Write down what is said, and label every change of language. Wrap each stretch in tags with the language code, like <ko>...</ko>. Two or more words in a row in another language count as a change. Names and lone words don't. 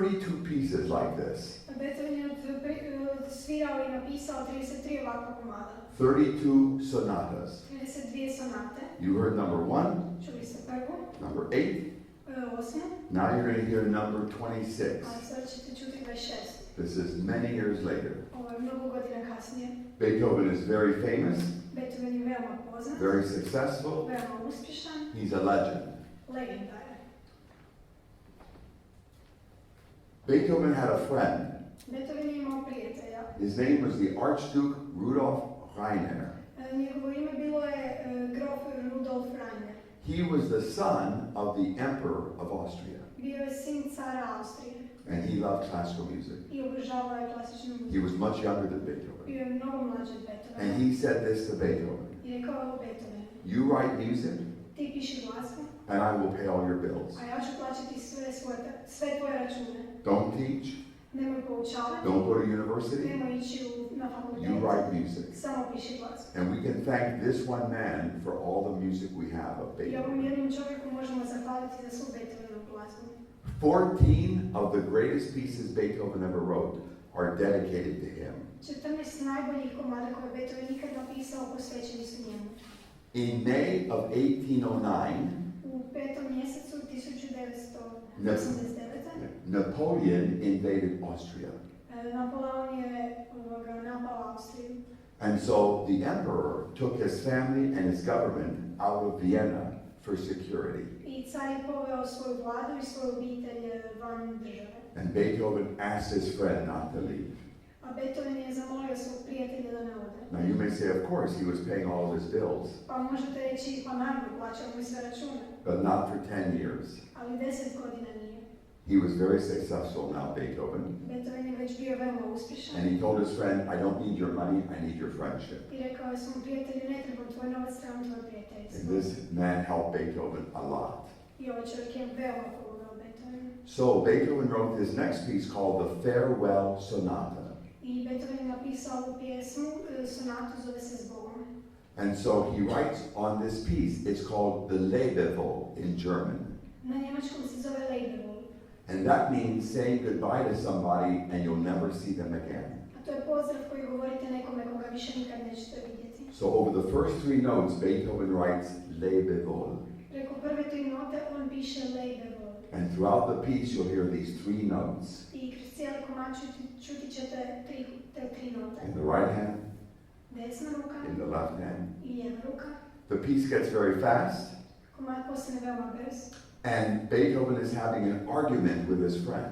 <en>32 pieces like this.</en> <hr>Beethoven je svirao i napisao 33 ovakva komada.</hr> <en>32 sonatas.</en> <hr>32 sonate.</hr> <en>You heard number 1,</en> <hr>Čuli ste prvu,</hr> <en>number 8.</en> <hr>osmu,</hr> <en>Now you're going to hear number 26.</en> <hr>a sad ćete čuti 26.</hr> <en>This is many years later.</en> <hr>Ovo je mnogo godina kasnije.</hr> <en>Beethoven is very famous,</en> <hr>Beethoven je veoma poznat,</hr> <en>very successful.</en> <hr>veoma uspješan,</hr> <en>He's a legend.</en> <hr>legenda je.</hr> <en>Beethoven had a friend.</en> <hr>Beethoven je imao prijatelja.</hr> <en>His name was the Archduke Rudolf Rainer.</en> <hr>Njegovo ime bilo je grof Rudolf Rainer.</hr> <en>He was the son of the Emperor of Austria,</en> <hr>Bio je sin cara Austrije</hr> <en>and he loved classical music.</en> <hr>i obožavao je klasičnu</hr> <en>He</en> <hr>muziku.</hr> <en>was much younger than Beethoven.</en> <hr>Bio je mnogo mlađi od</hr> <en>And</en> <hr>Beethovena.</hr> <en>he said this to Beethoven,</en> <hr>I rekao je Beethoven,</hr> <en>"You write music,</en> <hr>ti piši glazbu,</hr> <en>and I will pay all your bills.</en> <hr>a ja ću plaćati sve tvoje račune.</hr> <en>Don't teach,</en> <hr>Nemoj poučavati,</hr> <en>don't go to university,</en> <hr>nemoj ići na</hr> <en>you</en> <hr>fakultet,</hr> <en>write music."</en> <hr>samo piši glazbu.</hr> <en>And we can thank this one man for all the music we have of</en> <hr>I ovom</hr> <en>Beethoven.</en> <hr>jednom čovjeku možemo zahvaliti za svu Beethovenovu glazbu.</hr> <en>14 of the greatest pieces Beethoven ever wrote are dedicated to him.</en> <hr>14 najboljih komada koje je Beethoven ikad napisao posvećeni su njemu.</hr> <en>In May of 1809,</en> <hr>U 5. mjesecu 1989.</hr> <en>Napoleon invaded Austria.</en> <hr>Napoleon je napao Austriju.</hr> <en>And so the emperor took his family and his government out of Vienna for security.</en> <hr>I car je poveo svoju vladu i svoju obitelj van države.</hr> <en>And Beethoven asked his friend not to leave.</en> <hr>A Beethoven je zamolio svog prijatelja da ne ode.</hr> <en>Now you may say, of course, he was paying all of his bills,</en> <hr>Pa možete reći, pa naravno, plaćao mu i sve račune.</hr> <en>but not for 10 years.</en> <hr>Ali 10 godina nije.</hr> <en>He was very successful now, Beethoven.</en> <hr>Beethoven je već bio veoma uspješan.</hr> <en>And he told his friend, I don't need your money, I need your friendship.</en> <hr>I rekao je svom prijatelju, ne trebam tvoj novac, trebam tvoje</hr> <en>And</en> <hr>prijateljstvo.</hr> <en>this man helped Beethoven a lot.</en> <hr>I ovaj čovjek je veoma pomogao Beethovenu.</hr> <en>So Beethoven wrote this next piece called the Farewell Sonata.</en> <hr>I Beethoven je napisao ovu pjesmu, sonatu zove se Zbogom.</hr> <en>And so he writes on this piece, it's called the Lebewohl in German.</en> <hr>Na njemačkom se zove Leibewol.</hr> <en>And that means saying goodbye to somebody and you'll never see them again.</en> <hr>A to je pozdrav koji govorite nekome koga više nikad nećete vidjeti.</hr> <en>So over the first 3 notes, Beethoven writes Lebewohl.</en> <hr>Preko prve 3 note on piše Leibewol.</hr> <en>And throughout the piece, you'll hear these 3 notes.</en> <hr>I kroz cijeli komad čuti ćete te 3 note.</hr> <en>In the right hand,</en> <hr>Desna ruka</hr> <en>in the left hand.</en> <hr>i lijeva ruka.</hr> <en>The piece gets very fast,</en> <hr>Komad postane veoma brz.</hr> <en>and Beethoven is having an argument with his friend.</en>